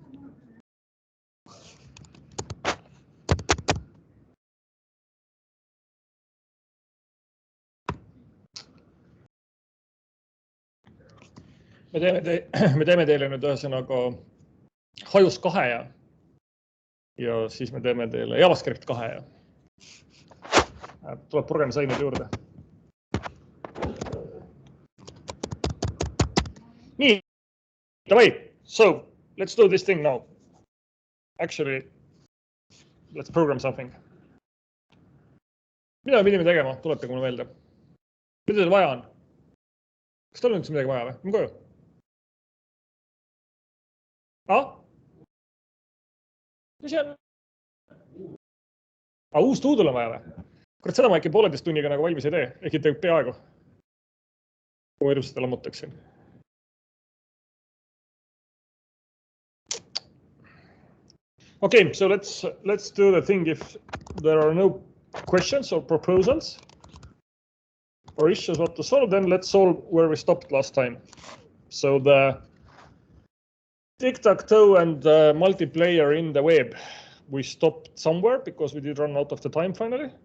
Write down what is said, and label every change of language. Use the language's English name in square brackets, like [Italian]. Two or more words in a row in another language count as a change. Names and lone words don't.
[Estonian] Me teeme teile nüüd ühesõnaga hajus 2 ja siis me teeme teile JavaScript 2 ja tuleb programmisaineid juurde. Nii, davai, [English] so let's do this thing now. Actually, let's program something. [Estonian] Mida me pidime tegema? Tuletage mulle meelde. Mida teil vaja on? Kas teil on üldse midagi vaja või? Ma koju. Mis jääb? Uus Doodle on vaja või? Kurat, seda ma ikka 1,5 tunniga nagu valmis ei tee, ehk teeb peaaegu. Kui ma ilusasti lammutaksin. [English] Okay, so let's do the thing if there are no questions or proposals or issues what to solve, then let's solve where we stopped last time. So the TicTacToe and the multiplayer in the web, we stopped somewhere because we did run out of the time finally.